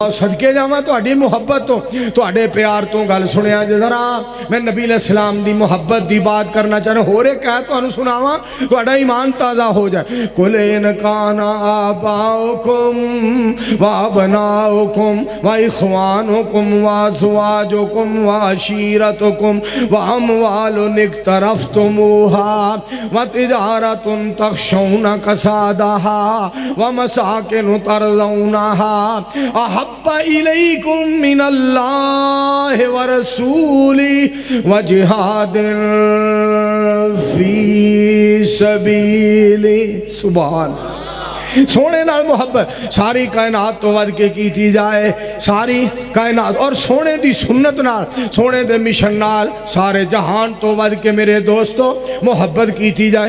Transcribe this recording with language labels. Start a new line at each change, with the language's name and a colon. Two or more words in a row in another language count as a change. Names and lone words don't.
Punjabi: ਸਦਕੇ ਜਾਵਾਂ ਤੁਹਾਡੀ ਮੁਹੱਬਤ ਤੋ ਤੁਹਾਡੇ ਪਿਆਰ ਤੋ ਗੱਲ ਸੁਣਿਆ ਜੇ ਜ਼ਰਾ ਮੈਂ
Arabic: نبي عليه السلام
Punjabi: ਦੀ ਮੁਹੱਬਤ ਦੀ ਬਾਤ ਕਰਨਾ ਚਾਹਨਾ ਹੋਰ ਇਕ ਕਹਿ ਤੁਹਾਨੂੰ ਸੁਣਾਵਾਂ ਤੁਹਾਡਾ ਈਮਾਨ ਤਾਜ਼ਾ ਹੋ ਜਾਏ।
Arabic: قل إن كان آباؤكم و أبناؤكم و إخوانكم و أزواجكم و عشيرتكم و أموال اقترفتموها و تجارة تخشون كسادها و مساكن ترضونها أحب إليكم من الله و رسولي و جهاد في سبيلي.
Punjabi: ਸੁਭਾਨ ਸੋਹਣੇ ਨਾਲ ਮੁਹੱਬਤ ਸਾਰੀ ਕਾਇਨਾਤ ਤੋ ਵੱਧ ਕੇ ਕੀਤੀ ਜਾਏ, ਸਾਰੀ ਕਾਇਨਾਤ ਔਰ ਸੋਹਣੇ ਦੀ ਸੁੰਨਤ ਨਾਲ ਸੋਹਣੇ ਦੇ ਮਿਸ਼ਨ ਨਾਲ ਸਾਰੇ ਜਹਾਨ ਤੋ ਵੱਧ ਕੇ ਮੇਰੇ ਦੋਸਤੋਂ ਮੁਹੱਬਤ ਕੀਤੀ ਜਾਏ।